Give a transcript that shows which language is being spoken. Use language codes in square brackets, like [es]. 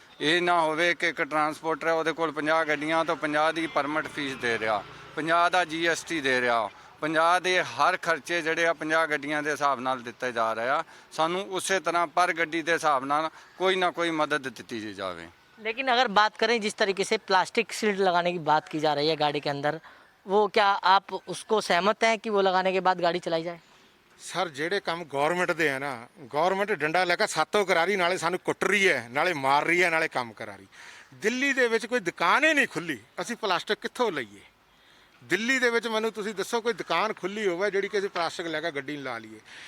[pa] ਇਹ ਨਾ ਹੋਵੇ ਕਿ ਇੱਕ ਟਰਾਂਸਪੋਰਟਰ ਹੈ, ਉਹਦੇ ਕੋਲ 50 ਗੱਡੀਆਂ ਤੋਂ 50 ਦੀ ਪਰਮਿਟ ਫੀਸ ਦੇ ਰਿਹਾ, 50 ਦਾ GST ਦੇ ਰਿਹਾ, 50 ਦੇ ਹਰ ਖਰਚੇ ਜਿਹੜੇ ਆ 50 ਗੱਡੀਆਂ ਦੇ ਹਿਸਾਬ ਨਾਲ ਦਿੱਤੇ ਜਾ ਰਹੇ ਆ। ਸਾਨੂੰ ਉਸੇ ਤਰ੍ਹਾਂ ਪਰ ਗੱਡੀ ਦੇ ਹਿਸਾਬ ਨਾਲ ਕੋਈ ਨਾ ਕੋਈ मदद ਦਿੱਤੀ जावे। [hi] लेकिन अगर बात करें जिस तरीके से प्लास्टिक शील्ड लगाने की बात की जा रही है गाड़ी के अंदर, वो क्या आप उसको सहमत हैं कि वो लगाने के बाद गाड़ी चलाई जाए? [pa] ਸਰ ਜਿਹੜੇ ਕੰਮ ਗੌਰਮੈਂਟ ਦੇ ਆ ਨਾ, ਗੌਰਮੈਂਟ ਡੰਡਾ ਲੈ ਕੇ ਸਾਤੋਂ ਕਰਾ ਰਹੀ, ਨਾਲੇ ਸਾਨੂੰ ਕੁੱਟ ਰਹੀ ਹੈ, ਨਾਲੇ ਮਾਰ ਰਹੀ ਹੈ, ਨਾਲੇ ਕੰਮ ਕਰਾ ਰਹੀ। ਦਿੱਲੀ ਦੇ ਵਿੱਚ ਕੋਈ ਦੁਕਾਨ ਹੀ ਨਹੀਂ ਖੁੱਲੀ, ਅਸੀਂ ਪਲਾਸਟਿਕ ਕਿੱਥੋਂ ਲਈਏ? ਦਿੱਲੀ ਦੇ ਵਿੱਚ ਮੈਨੂੰ ਤੁਸੀਂ ਦੱਸੋ ਕੋਈ ਦੁਕਾਨ ਖੁੱਲੀ ਹੋਵੇ ਜਿਹੜੀ ਕਿਸੇ ਪਲਾਸਟਿਕ ਲੈ ਕੇ ਗੱਡੀ ਨੂੰ ਲਾ ਲਈਏ।